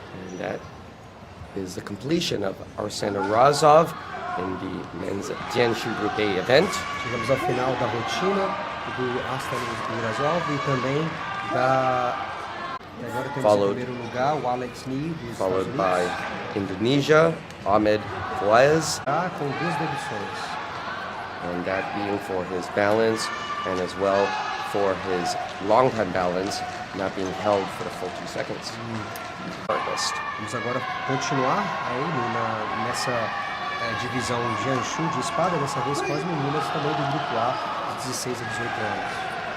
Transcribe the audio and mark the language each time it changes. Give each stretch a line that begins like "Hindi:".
English: And that is the completion of Arslan Urazov in the men's Jianshu Group A event.
Portuguese: Chegamos ao final da rotina do Arslan Urazov e também da... Agora temos em primeiro lugar o Alex Nee dos
English: followed by Indonesia, Ahmed Fawaz.
Portuguese: Com 2 deduções.
English: And that being for his balance and as well for his long time balance not being held for the full 2 seconds.
Portuguese: Vamos agora continuar aí nessa divisão Jianshu de espada, dessa vez com as meninas também do grupo A, de 16 a 18 anos.